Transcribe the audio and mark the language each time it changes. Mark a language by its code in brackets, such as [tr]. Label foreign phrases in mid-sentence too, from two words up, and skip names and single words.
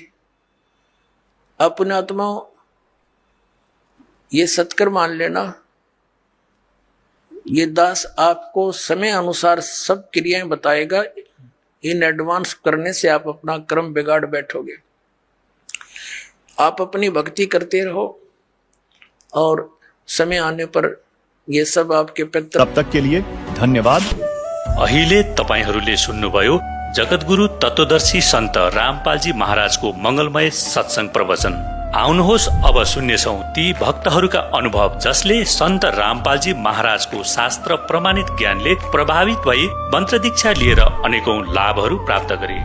[hi] अपने आत्माओं, ये सत्कर मान लेना, ये दास आपको समय अनुसार सब क्रियाएं बताएगा। इन एडवांस करने से आप अपना कर्म बिगाड़ बैठोगे। आप अपनी भक्ति करते रहो, और समय आने पर ये सब आपके पितृ। तब तक के लिए धन्यवाद। [ne] अहिले तपाईहरूले सुन्नुभयो जगतगुरु तत्वदर्शी सन्त रामपालजी महाराजको मंगलमय सत्संग प्रवचन। आउनुहोस् अब सुन्नेछौं ती भक्तहरूका अनुभव जसले सन्त रामपालजी महाराजको शास्त्र प्रमाणित ज्ञानले प्रभावित भई मन्त्र दीक्षा लिएर अनेकौं लाभहरू प्राप्त गरे।